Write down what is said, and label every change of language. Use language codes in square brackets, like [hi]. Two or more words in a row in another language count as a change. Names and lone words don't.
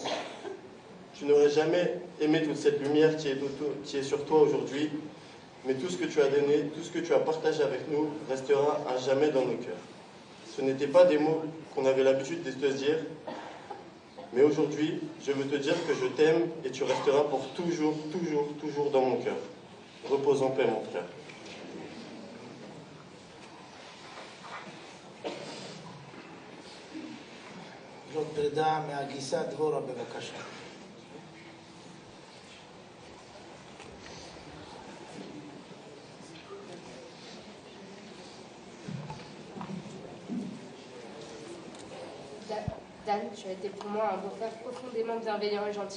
[fr] Tu n'aurais jamais aimé toute cette lumière qui est sur toi aujourd'hui, mais tout ce que tu as donné, tout ce que tu as partagé avec nous restera à jamais dans nos cœurs. Ce n'étaient pas des mots qu'on avait l'habitude de te dire, mais aujourd'hui, je veux te dire que je t'aime et tu resteras pour toujours, toujours, toujours dans mon cœur. Repose en paix, mon frère. [he] זאת פרידה מהגיסה דבורה, בבקשה. [fr] Dan, tu as été pour moi un beau-frère profondément bienveillant et gentil.